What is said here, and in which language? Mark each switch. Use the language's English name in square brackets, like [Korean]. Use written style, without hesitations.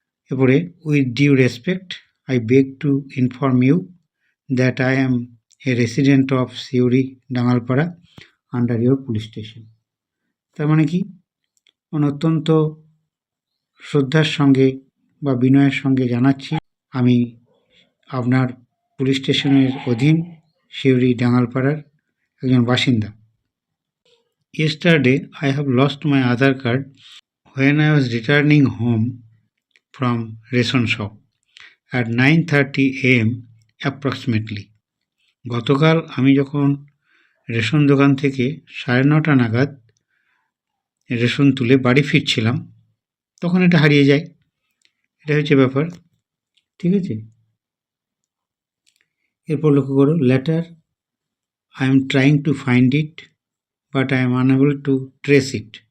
[Bangla] এরপরে [English] With due respect I beg to inform you that I am a resident of Suri Dangalpara under your police station. [Bangla] তার মানে কি? মানে অত্যন্ত শ্রদ্ধার সঙ্গে বা বিনয়ের সঙ্গে জানাচ্ছি, আমি আপনার পুলিশ স্টেশনের অধীন সিউড়ি ডাঙ্গালপাড়ার একজন বাসিন্দা। [English] Yesterday I have lost my Aadhaar card when I was returning home from ration shop at 9:30 AM approximately. [Bangla] গতকাল আমি যখন রেশন দোকান থেকে 9:30 নাগাদ রেশন তুলে বাড়ি ফিরছিলাম, তখন এটা হারিয়ে যায়। এটা হচ্ছে ব্যাপার। ঠিক আছে, এরপর লক্ষ্য করো letter, [English] I am trying to find it but I am unable to trace it.